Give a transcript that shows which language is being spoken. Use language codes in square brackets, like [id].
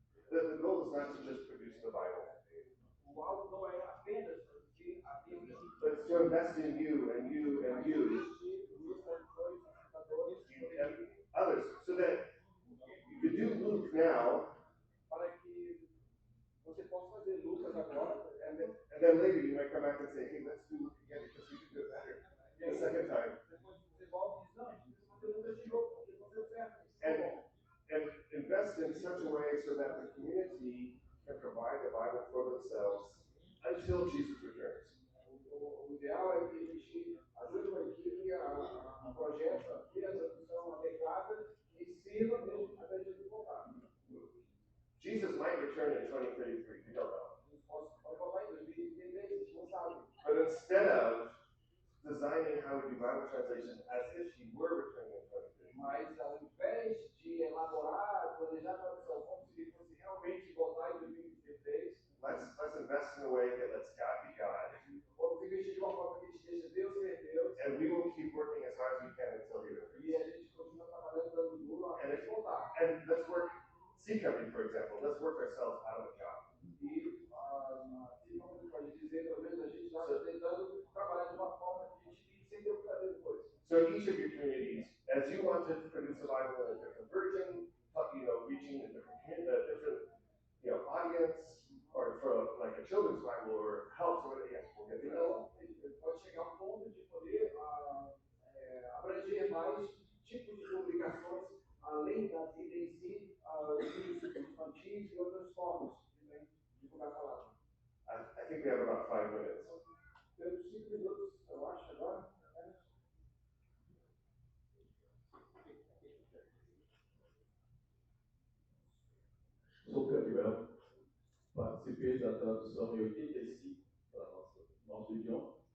[en] The goal is not to just produce the Bible. [pt] O alvo não é apenas produzir a Bíblia, [en] But it's to invest in you and you and you [pt] nos tradutores, citadores, [en] and others, so that you could do Luke now, [pt] para que você possa fazer Lucas agora, [en] and then later you might come back and say, hey, let's do Luke again because we can do it better the second time. [pt] depois você volta e diz, não, a gente precisa fazer Lucas de novo, porque não deu certo. [en] And invest in such a way so that the community can provide the Bible for themselves until Jesus returns. [pt] O ideal é que a gente ajude uma equipe a projeto, a ter a tradução adequada e sirva mesmo até Jesus voltar. [en] Jesus might return in 2033, we don't know. [pt] Pode voltar em 2033, a gente não sabe. [en] But instead of designing how we do Bible translation as if he were returning in 2033, [pt] Mas ao invés de elaborar, planejar a tradução como se ele fosse realmente voltar em 2033, [en] let's invest in a way that lets God be God. [pt] vamos investir de uma forma que a gente deixa Deus ser Deus. [en] And we will keep working as hard as we can until he returns. [pt] E a gente continua trabalhando dando duro até ele voltar. [en] And let's work, Seed Company, for example, let's work ourselves out of a job. [pt] E como pode dizer, pelo menos a gente está tentando trabalhar de uma forma que a gente fique sem ter o que fazer depois. [en] So each of your communities, as you want to produce a Bible in a different version, reaching a different audience, or for like a children's Bible or helps or whatever, we'll get to that. [pt] Então, pode chegar ao ponto de poder abranger mais tipos de publicações, além da Bíblia em si, livros infantis e outras formas de divulgar a palavra. [en] I think we have about 5 minutes. [pt] Temos 5 minutos, eu acho, agora. Sou Gabriel, participei da tradução em 85 para nosso idioma.